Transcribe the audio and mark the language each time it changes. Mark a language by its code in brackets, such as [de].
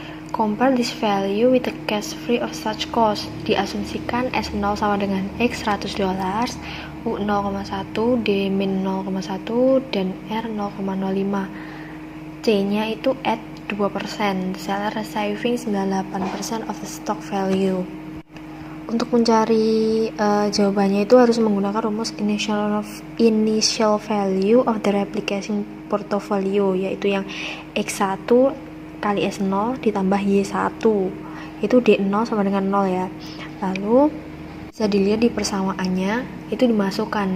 [en] Compare this value with the cash free of such cost. [id] Diasumsikan S0 sama dengan X $100, U 0,1, D min 0,1, dan R 0,05. C-nya itu at 2%. [en] Seller receiving 98% of the stock value. [id] Untuk mencari jawabannya itu harus menggunakan rumus [en] initial value of the replicating portfolio, [id] yaitu yang X1 kali S0 ditambah Y1, itu D0 sama dengan 0 ya. Lalu bisa dilihat di persamaannya itu dimasukkan.